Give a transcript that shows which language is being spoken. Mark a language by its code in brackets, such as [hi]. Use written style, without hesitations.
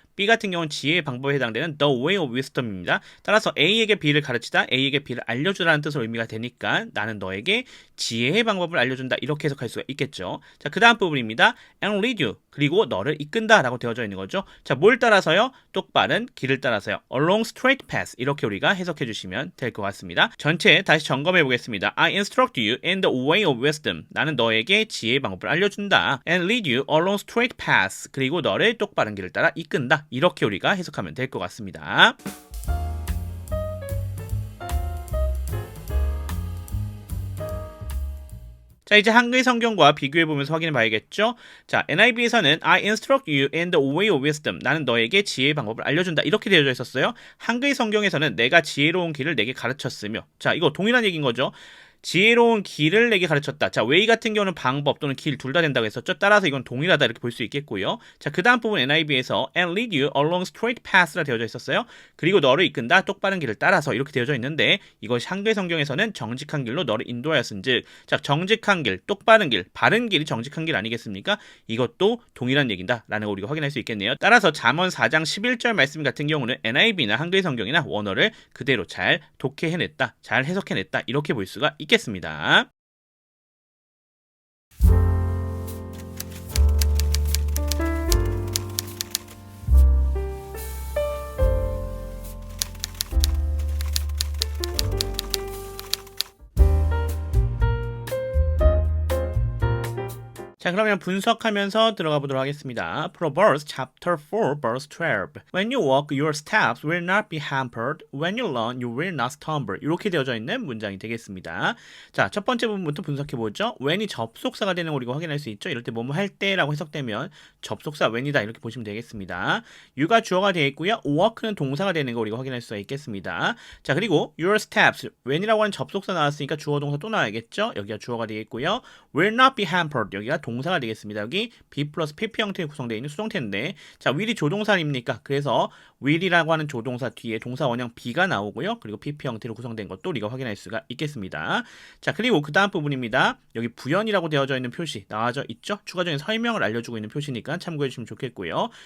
[ko] B 같은 경우는 지혜의 방법에 해당되는 [en] the way of wisdom [ko] 입니다. 따라서 A에게 B를 가르치다, A에게 B를 알려주라는 뜻으로 의미가 되니까 나는 너에게 지혜의 방법을 알려준다 이렇게 해석할 수가 있겠죠. 자, 그 다음 부분입니다. [en] and lead you. [ko] 그리고 너를 이끈다 라고 되어져 있는 거죠. 자, 뭘 따라서요? 똑바른 길을 따라서요. [en] along straight path [ko] 이렇게 우리가 해석해 주시면 될 것 같습니다. 전체 다시 점검해 보겠습니다. [en] I instruct you in the way of wisdom. [ko] 나는 너에게 지혜의 방법을 알려준다. [en] and lead you along straight path. [ko] 그리고 너를 똑바른 길을 따라 이끈다. 이렇게 우리가 해석하면 될 것 같습니다. 자, 이제 한글 성경과 비교해보면서 확인해 봐야겠죠? 자, NIV에서는 [en] I instruct you in the way of wisdom. [ko] 나는 너에게 지혜의 방법을 알려준다. 이렇게 되어져 있었어요. 한글 성경에서는 내가 지혜로운 길을 내게 가르쳤으며. 자, 이거 동일한 얘기인 거죠. 지혜로운 길을 내게 가르쳤다. 자, way 같은 경우는 방법 또는 길 둘 다 된다고 했었죠. 따라서 이건 동일하다 이렇게 볼 수 있겠고요. 자, 그 다음 부분 NIV에서 [en] and lead you along straight path [ko] 라 되어져 있었어요. 그리고 너를 이끈다 똑바른 길을 따라서 이렇게 되어져 있는데 이것이 한글 성경에서는 정직한 길로 너를 인도하였은즉, 자, 정직한 길, 똑바른 길, 바른 길이 정직한 길 아니겠습니까? 이것도 동일한 얘기다라는 거 우리가 확인할 수 있겠네요. 따라서 잠언 4장 11절 말씀 같은 경우는 NIV나 한글 성경이나 원어를 그대로 잘 독해해냈다, 잘 해석해냈다 이렇게 볼 수가 있겠습니다. 자, 그러면 분석하면서 들어가 보도록 하겠습니다. [en] Proverbs chapter 4 verse 12. When you walk, your steps will not be hampered. When you run, you will not stumble. [ko] 이렇게 되어져 있는 문장이 되겠습니다. 자, 첫 번째 부분부터 분석해 보죠. when이 접속사가 되는 거 우리가 확인할 수 있죠. 이럴 때 뭐뭐 할 때라고 해석되면 접속사 when이다 이렇게 보시면 되겠습니다. you가 주어가 되어 있고요. walk는 동사가 되는 거 우리가 확인할 수가 있겠습니다. 자, 그리고 your steps when이라고 하는 접속사 나왔으니까 주어 동사 또 나와야겠죠. 여기가 주어가 되겠고요. [en] will not be hampered [ko] 여기가 동사가 되겠습니다. 여기 be 플러스 pp 형태로 구성되어 있는 수동태인데, 자, will이 조동사 아닙니까? 그래서 will이라고 하는 조동사 뒤에 동사 원형 be가 나오고요. 그리고 pp 형태로 구성된 것도 우리가 확인할 수가 있겠습니다. 자, 그리고 그 다음 부분입니다. 여기 부연이라고 되어져 있는 표시 나와져 있죠? 추가적인 설명을 알려주고 있는 표시니까 참고해 주시면 좋겠고요.